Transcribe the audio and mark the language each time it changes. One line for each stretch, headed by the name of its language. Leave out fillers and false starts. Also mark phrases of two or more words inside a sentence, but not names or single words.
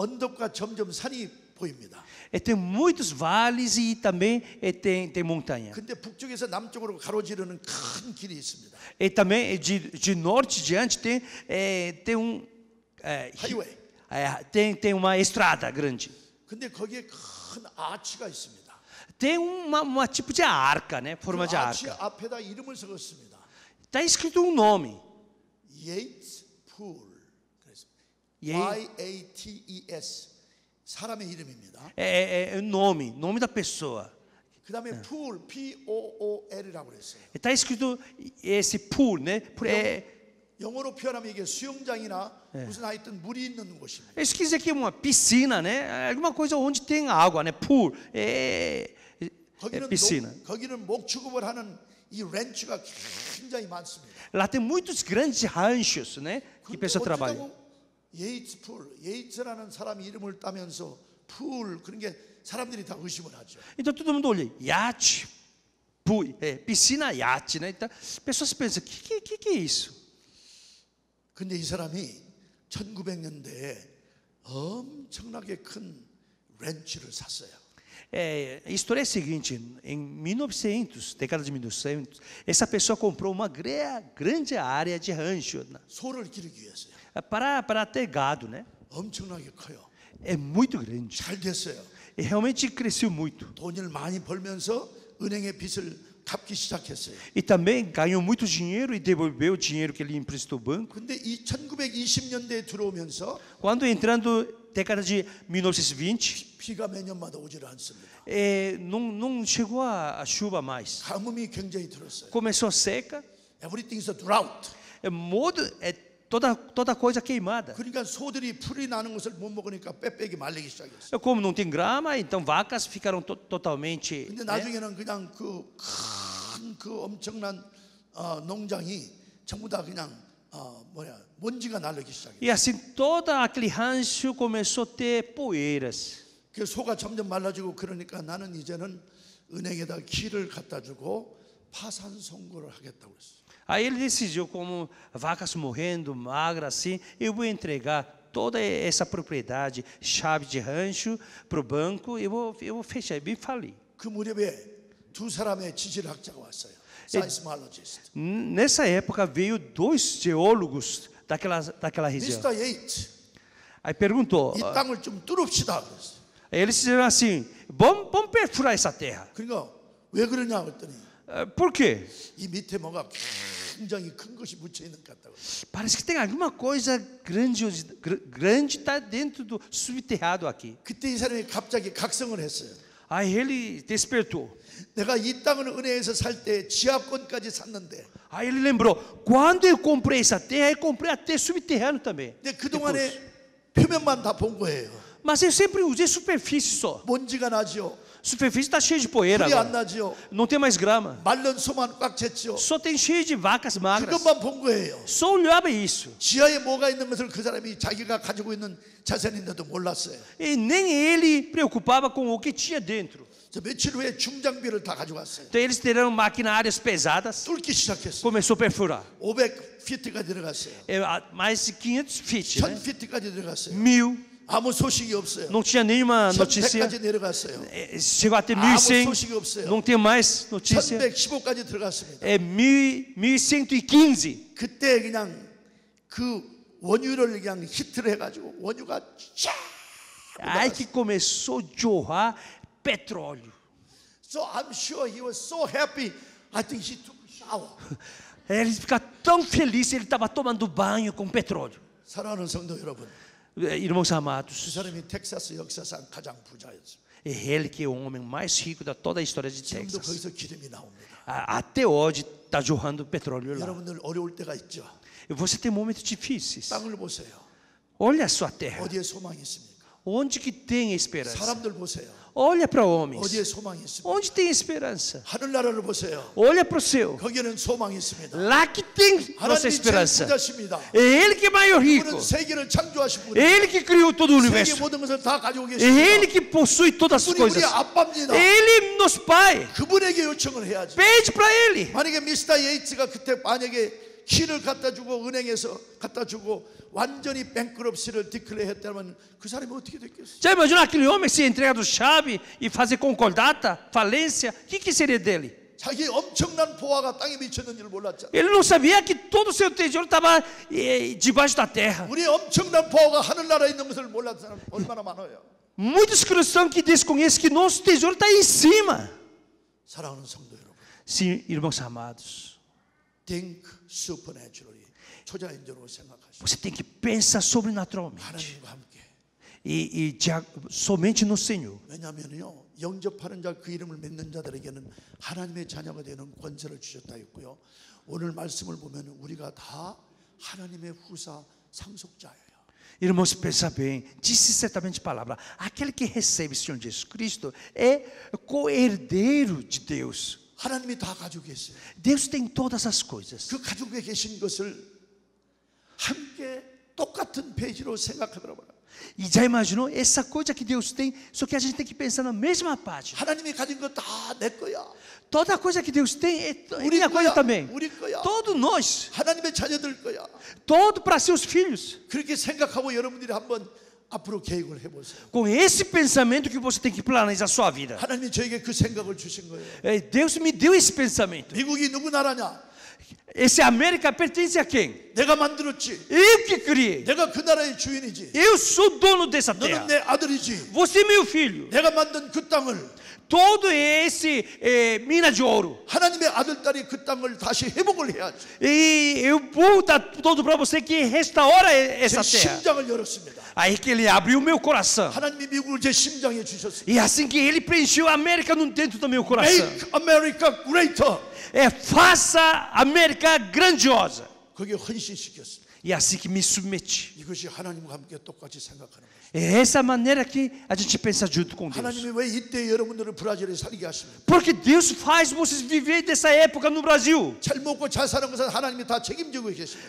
Korean: 언덕과 점점 산이 보입니다.
Portuguese: tem muitos vales e também tem montanha.
Korean: 근데 북쪽에서 남쪽으로 가로지르는 큰 길이 있습니다.
Portuguese: E também de norte diante tem
Korean: 하이웨이.
Portuguese: tem uma estrada grande.
Korean: 근데 거기에 큰 아치가 있습니다.
Portuguese: Tem uma tipo de arca, né? Forma de
Korean: 아치
Portuguese: arca.
Korean: 앞에다 이름을 적었습니다.
Portuguese: Está escrito um nome. Yates Pool. Y-A-T-E-S.
Korean: 사람의 이름입니다.
Portuguese: É nome da pessoa.
Korean: 그 다음에 pool, P-O-O-L이라고 그랬어요.
Portuguese: Está escrito esse pool, né?
Korean: 영어로 표현하면 이게 수영장이나 무슨 하여튼 물이 있는 곳입니다.
Portuguese: Isso quer dizer que uma piscina, né? Alguma coisa onde tem água, né? Pool, piscina.
Korean: 거기는 목축업을 하는 이 렌치가 굉장히 많습니다.
Portuguese: Lá tem muitos grandes ranchos, né? Que pessoas trabalham.
Korean: 예이츠 풀, 예이츠라는 사람 이름을 따면서 풀 그런 게 사람들이 다 의심을 하죠.
Portuguese: Então todo mundo olha, iate, pool, piscina, iate, né? Então, pessoas pensam, que é isso?
Korean: 근데 이 사람이 1900년대에 엄청나게 큰 렌치를 샀어요.
Portuguese: A história é a seguinte: em 1900, década de 1900, essa pessoa comprou uma grande área de rancho
Korean: 소를 기르기 위해서요.
Portuguese: para ter gado, né?
Korean: 엄청나게 커요.
Portuguese: É muito grande.
Korean: 잘 됐어요.
Portuguese: E realmente cresceu muito.
Korean: 돈을 많이 벌면서 은행의 빚을 갚기 시작했어요.
Portuguese: E também ganhou muito dinheiro e devolveu o dinheiro que ele emprestou ao banco.
Korean: 근데 이 1920년대에 들어오면서
Portuguese: Quando entrando década de 1920,
Korean: 비가 몇 년마다 오질 않습니다.
Portuguese: não chegou a chuva mais.
Korean: 가뭄이 굉장히 들었어요.
Portuguese: Começou a seca,
English: Everything is a drought.
Portuguese: toda coisa queimada.
Korean: 그러니까 소들이 풀이 나는 것을 못 먹으니까 빽빽이 말리기 시작했어요.
Portuguese: Como não tem grama, então vacas ficaram totalmente.
Korean: 근데 나중에는 그냥 그 엄청난 농장이 전부 다 그냥 먼지가 날리기 시작해요.
Portuguese: E assim todo aquele rancho começou a ter poeiras.
Korean: 그 소가 점점 말라지고 그러니까 나는 이제는 은행에다 키를 갖다 주고 파산 선고를 하겠다고 했어요.
Portuguese: Aí ele decidiu, como vacas morrendo, magras assim, eu vou entregar toda essa propriedade, chave de rancho, para o banco, eu vou fechar, bem falir.
Korean: 그 무렵에 두 사람의 지질학자가 왔어요. Seismologist.
Portuguese: Nessa época veio 2 geólogos daquela região. Mr. Yates, Aí perguntou,
Korean: 이 땅을 좀 뚫읍시다 그랬어요.
Portuguese: eles disseram assim: vamos perfurar essa terra.
Korean: 그러니까 왜 그러냐 그랬더니
Portuguese: Por quê?
Korean: 이 밑에 뭐가 굉장히 큰 것이 묻혀 있는 것 같다고.
Portuguese: Parece que tem alguma coisa grande está dentro do subterrado aqui.
Korean: 그때 이 사람이 갑자기 각성을 했어요.
Portuguese: Aí ele despertou.
Korean: 내가 이 땅을 은혜에서 살 때 지하권까지 샀는데,
Portuguese: Aí ele lembrou: quando eu comprei essa terra, eu comprei até subterrâneo também.
Korean: 근데 그 동안에 표면만 다 본 거예요.
Portuguese: Mas eu sempre usei superfície só.
Korean: 먼지가 나죠.
Portuguese: Superfície está cheia de poeira
Korean: 풀이 안
Portuguese: agora.
Korean: 나죠.
Portuguese: Não tem mais grama.
Korean: 말른 소만 꽉 찼죠.
Portuguese: Só tem cheio de vacas magras.
Korean: 그것만 본 거예요.
Portuguese: Só olhava isso.
Korean: 지하에 뭐가 있는 것을 그 사람이 자기가 가지고 있는 자산인데도 몰랐어요.
Portuguese: E nem ele preocupava com o que tinha dentro.
Korean: 저 며칠 후에 중장비를 다 가져갔어요.
Portuguese: Então eles terão maquinárias pesadas.
Korean: 뚫기 시작했어요.
Portuguese: Começou a perfurar.
Korean: 500피트까지 들어갔어요.
Portuguese: Mais de 500 feet, né?
Korean: 1000피트까지 들어갔어요.
Portuguese: 1000.
Korean: 아무 소식이 없어요.
Portuguese: Não tinha nenhuma notícia.
Korean: 1100까지 내려갔어요.
Portuguese: Chegou até
Korean: 아무
Portuguese: 1100.
Korean: 소식이 없어요.
Portuguese: Não tem mais notícia.
Korean: 1115까지 들어갔습니다.
Portuguese: 1115.
Korean: 그때 그냥 그 원유를 그냥 히트를 해가지고 원유가 쫙.
Portuguese: Aí que começou a jorrar petróleo.
English: So I'm sure he was so happy. I think he took a shower.
Portuguese: Ele fica tão feliz, ele estava tomando banho com petróleo.
Korean: 사랑하는 성도 여러분,
Portuguese: Irmãos
Korean: 그
Portuguese: amados,
Korean: 사람이 텍사스 역사상 가장 부자였어요.
Portuguese: é ele que é o homem mais rico da toda a história de
Korean: 지금도
Portuguese: Texas.
Korean: 거기서 기름이 나옵니다.
Portuguese: Até hoje está jorrando petróleo lá.
Korean: 여러분들 어려울 때가 있죠.
Portuguese: E você tem momentos difíceis.
Korean: 땅을 보세요.
Portuguese: Olha a sua terra.
Korean: 어디에 소망이 있습니까?
Portuguese: Onde que tem esperança?
Korean: 사람들 보세요.
Portuguese: Olha para homens.
Korean: 어디에 소망이 있습니까?
Portuguese: Onde tem esperança?
Korean: 하늘나라를 보세요.
Portuguese: Olha para o céu.
Korean: 거기에는 소망이 있습니다.
Portuguese: Lá que tem nossa
Korean: 하나님이 제일
Portuguese: esperança.
Korean: 부자십니다.
Portuguese: É Ele que é maior rico.
Korean: 그분은 세계를 창조하신
Portuguese: É
Korean: 분이에요.
Portuguese: Ele que criou todo o
Korean: 세계
Portuguese: universo.
Korean: 모든 것을 다 가지고
Portuguese: É
Korean: 계십니다.
Portuguese: Ele que possui todas as
Korean: 그분이 우리
Portuguese: coisas.
Korean: 아빠입니다.
Portuguese: Ele é nosso Pai.
Korean: 그분에게 요청을 해야지.
Portuguese: Pede para Ele.
Korean: 만약에 미스터 예이츠가 그때 만약에 키를 갖다 주고 은행에서 갖다 주고 완전히
English: bankruptcy를 declare
Korean: 했다면 그 사람이 어떻게 됐겠어요?
Portuguese: Já imaginou aquele homem se entregar do chave e fazer concordata, falência? O que seria dele?
Korean: 자기 엄청난 보화가 땅에 미쳤는 줄 몰랐잖아.
Portuguese: Ele não sabia que todo o seu tesouro estava debaixo da terra.
Korean: 우리 엄청난 보화가 하늘나라에 있는 것을 몰랐던 사람 얼마나 많아요.
Portuguese: Muitos cristãos que desconhecem que nosso tesouro está aí em cima.
Korean: 사랑하는 성도 여러분,
Portuguese: Sim, irmãos amados,
English: think supernaturally.
Korean: 초자연적으로 생각하시고
Portuguese: você tem que pensar sobrenaturalmente
Korean: 하나님과 함께.
Portuguese: somente no Senhor.
Korean: 왜냐하면요, 영접하는 자 그 이름을 믿는 자들에게는 하나님의 자녀가 되는 권세를 주셨다 했고요. 오늘 말씀을 보면 우리가 다 하나님의 후사 상속자예요.
Portuguese: Irmãos, pensa bem, disse certamente a palavra: aquele que recebe o Senhor Jesus Cristo é co-herdeiro de Deus.
Korean: 하나님이 다 가지고 계세요.
Portuguese: Deus tem todas as coisas.
Korean: 그 가지고 계신 것을 함께 똑같은 페이지로 생각하더라고요.
Portuguese: E já imaginou essa coisa que Deus tem, só que a gente tem que pensar na mesma página.
Korean: 하나님이 가진 거 다 내 거야.
Portuguese: Toda coisa que Deus tem é minha coisa também.
Korean: 우리 거야.
Portuguese: Todos nós,
Korean: 하나님의 자녀들 거야.
Portuguese: todo para seus filhos.
Korean: 그렇게 생각하고 여러분들이 한번 앞으로 계획을 해보세요.
Portuguese: Com esse pensamento que você tem que planejar a sua vida.
Korean: 하나님이 저에게 그 생각을 주신 거예요.
Portuguese: Deus me deu esse pensamento.
Korean: 미국이 누구 나라냐?
Portuguese: Esse América pertence a quem?
Korean: 내가 만들었지.
Portuguese: Eu que criei.
Korean: 내가 그 나라의 주인이지.
Portuguese: Eu sou dono dessa terra.
Korean: 너는 내 아들이지.
Portuguese: Você é meu filho.
Korean: 내가 만든 그 땅을
Portuguese: Todo esse mina de ouro.
Korean: 하나님의 아들, 딸이 그 땅을 다시 회복을 해야지.
Portuguese: E eu vou dar todo para você que restaura
Korean: 제
Portuguese: essa terra.
Korean: 심장을 열었습니다.
Portuguese: Aí que ele abriu o meu coração.
Korean: 하나님이 미국을 제 심장에 주셨습니다.
Portuguese: E assim que ele preencheu a América no dentro do meu coração.
English: Make America greater.
Portuguese: Faça a América grandiosa.
Korean: 거기에 헌신시켰습니다.
Portuguese: E assim que me submeti.
Korean: 이것이 하나님과 함께 똑같이 생각하는 거예요.
Portuguese: É essa maneira que a gente pensa junto com Deus.
Korean: 하나님이 왜 이때 여러분들을 브라질에 살게 하십니까?
Portuguese: Porque Deus faz vocês viver dessa época no Brasil.
Korean: 잘 먹고 잘 사는 것은 하나님이 다 책임지고 계십니다.